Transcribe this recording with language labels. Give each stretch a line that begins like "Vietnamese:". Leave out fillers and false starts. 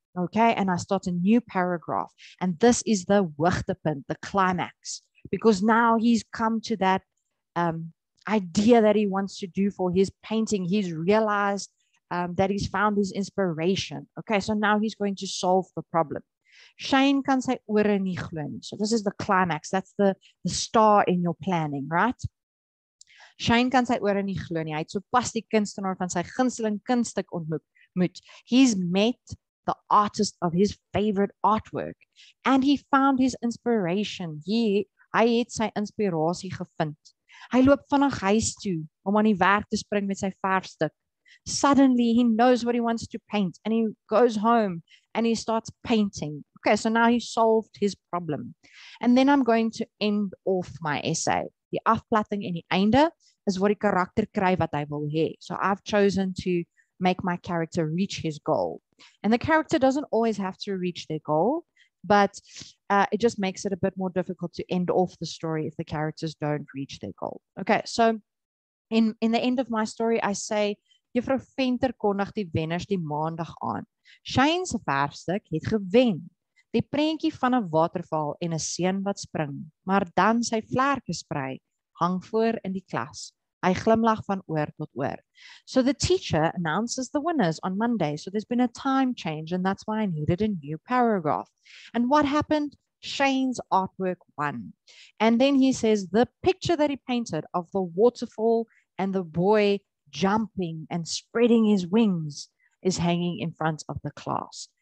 English: Okay, and I start a new paragraph. And this is the hoogtepunt, the climax, because now he's come to that idea that he wants to do for his painting. He's realized that he's found his inspiration. Okay, so now he's going to solve the problem.
Afrikaans: Shane kan sy ore nie glo nie.
English: So this is the climax. That's the star in your planning, right?
Afrikaans: Shane kan sy ore nie glo nie. Hy het sopas die kunstenaar van sy gunsteling kunststuk ontmoet.
English: He's met the artist of his favorite artwork, and he found his inspiration.
Afrikaans: Hy het sy inspirasie gevind. Hy loop vinnig huis toe om aan die werk te spring met sy verfstuk.
English: Suddenly he knows what he wants to paint, and he goes home and he starts painting. Okay, so now he solved his problem. And then I'm going to end off my essay.
Afrikaans: Die afplatting en die einde is wat die karakter kry wat hy wil hê.
English: So I've chosen to make my character reach his goal. And the character doesn't always have to reach their goal, but it just makes it a bit more difficult to end off the story if the characters don't reach their goal. Okay, so in the end of my story, I say, Juffrou Venter
Afrikaans: kondig die wenners die maandag aan. Shane se verfstuk het gewen. Die prentjie van 'n waterval en 'n seun wat spring, maar dan sy vlerke sprei, hang voor in die klas. Hy glimlag van oor tot oor.
English: So the teacher announces the winners on Monday. So there's been a time change, and that's why I needed a new paragraph. And what happened? Shane's artwork won. And then he says the picture that he painted of the waterfall and the boy jumping and spreading his wings is hanging in front of the class.